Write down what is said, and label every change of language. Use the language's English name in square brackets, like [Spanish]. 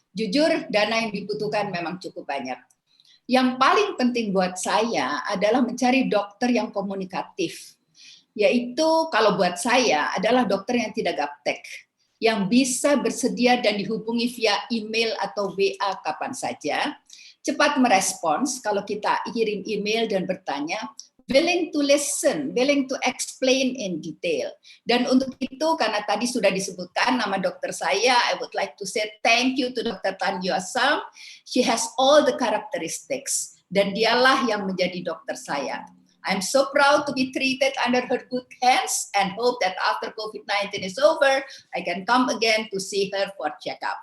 [Indonesian] Jujur, dana yang dibutuhkan memang cukup banyak. Yang paling penting buat saya adalah mencari dokter yang komunikatif, yaitu kalau buat saya adalah dokter yang tidak gaptek, yang bisa bersedia dan dihubungi via email atau WA kapan saja, cepat merespons kalau kita kirim email dan bertanya, [English] willing to listen, willing to explain in detail. [Indonesian] Dan untuk itu, karena tadi sudah disebutkan nama dokter saya, [English] I would like to say thank you to Dr. Tan Yoasam. She has all the characteristics, [Indonesian] dan dialah yang menjadi dokter saya. [English] I'm so proud to be treated under her good hands and hope that after COVID-19 is over, I can come again to see her for checkup.